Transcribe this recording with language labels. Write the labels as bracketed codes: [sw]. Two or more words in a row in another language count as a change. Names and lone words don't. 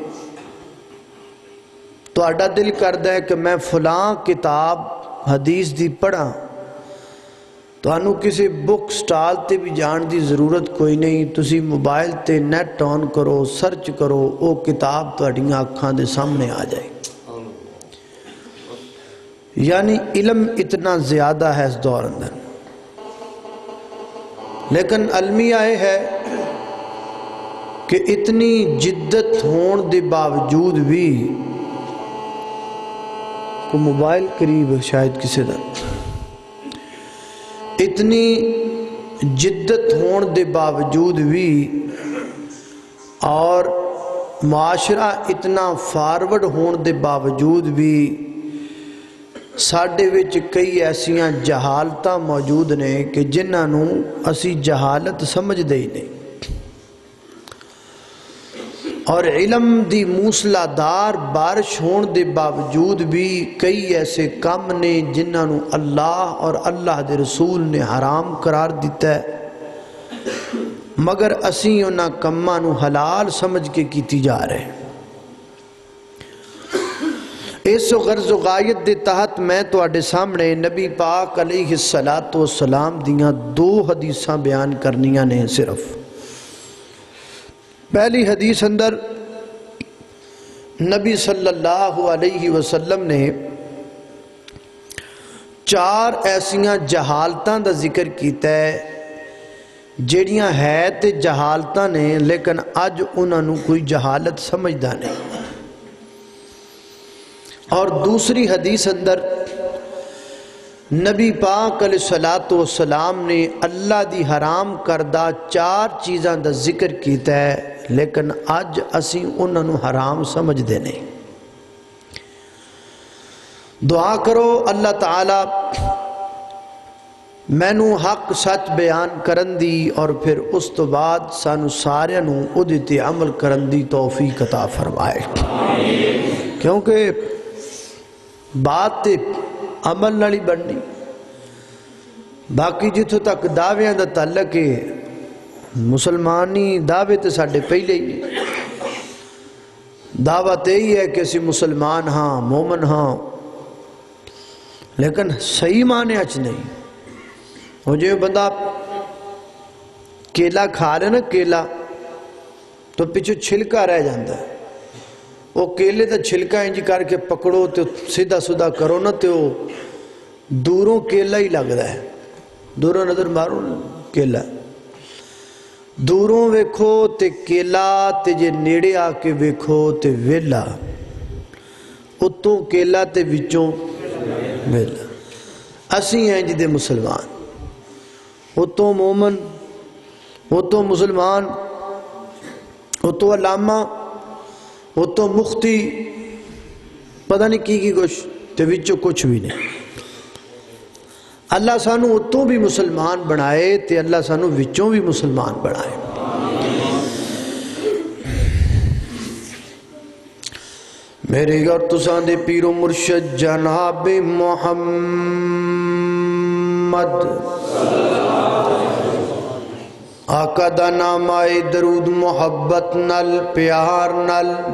[pa] تو اڈا دل کردہ ہے کہ میں فلاں کتاب حدیث دی پڑھا تو انہوں کسی بک سٹال تے بھی جان دی ضرورت کوئی نہیں، تسی موبائل تے نیٹ آن کرو، سرچ کرو، او کتاب تو اڈیاں اکھاں دے سامنے آ جائے۔ یعنی علم اتنا زیادہ ہے اس دور اندر، لیکن المیہ ہے کہ اتنی جدت ہون دے باوجود بھی کو موبائل قریب ہے شاید کسی دا، اتنی جدت ہون دے باوجود بھی اور معاشرہ اتنا فارورڈ ہون دے باوجود بھی ساڈے وچ کئی ایسیاں جہالتاں موجود نے کہ جنہاں نوں اسی جہالت سمجھ دے نہیں، اور علم دی موسلا دار بارش ہون دے باوجود بھی کئی ایسے کام نے جنہاں نوں اللہ اور اللہ دے رسول نے حرام قرار دیتا ہے، مگر اسی انہاں کماں نوں حلال سمجھ کے کیتی جا رہے ہیں۔ اس غرض و غایت دے تحت میں تو آڈے سامنے نبی پاک [ar] علیہ السلام [pa] دیاں دو حدیثاں بیان کرنیاں نے صرف، پہلی حدیث اندر نبی [ar] صلی اللہ علیہ وسلم [pa] نے 4 ایسیاں جہالتاں دا ذکر کیتا ہے جیڑیاں ہے تے جہالتاں نے لیکن اج انہاں نوں کوئی جہالت سمجھدا نہیں۔ اور دوسری حدیث اندر نبی پاک [ar] علیہ الصلوۃ والسلام [pa] نے اللہ دی حرام کردہ 4 چیزاں دا ذکر کیتا ہے لیکن اج اسی انہاں نوں حرام سمجھ دے نہیں۔ دعا کرو اللہ تعالی مینوں حق سچ بیان کرن دی اور پھر اس تو بعد سانو سارے نوں اودے تے عمل کرن دی توفیق عطا فرمائے، کیونکہ بات تے عمل نال ہی بننی۔ باقی جتھوں تک دعویاں دا تعلق ہے مسلمانی دعوے تے ساڈے پہلے ہی دعوت یہی ہے کہ اسی مسلمان ہاں مومن ہاں، لیکن صحیح معنی اچ نہیں۔ وہ جو بندہ کیلا کھا لے نا کیلا تو پیچھے چھلکا رہ جاندہ ہے، وہ کیلے تا چھلکا انجی کر کے پکڑو تو سیدھا سیدھا کرو نا تو دوروں کیلا ہی لگ رہا ہے، دوروں نظر مارو کیلا، دوروں ویکھو تے کیلا تے جے نیڑے آ کے ویکھو تے ویلا، اتوں کیلا تے وچوں ویلا۔ اسی ہیں جدے مسلمان، اتوں مومن، اتوں مسلمان، اتوں علامہ، اتوں مفتی، پتہ نہیں کی کچھ تے وچوں کچھ بھی نہیں۔ اللہ سانو اتوں بھی مسلمان بنائے تے اللہ سانو وچوں بھی مسلمان بنائے۔ میرے اور تساں دے پیر و مرشد جناب محمد آقا دا نام آئے درود محبت نل پیار نل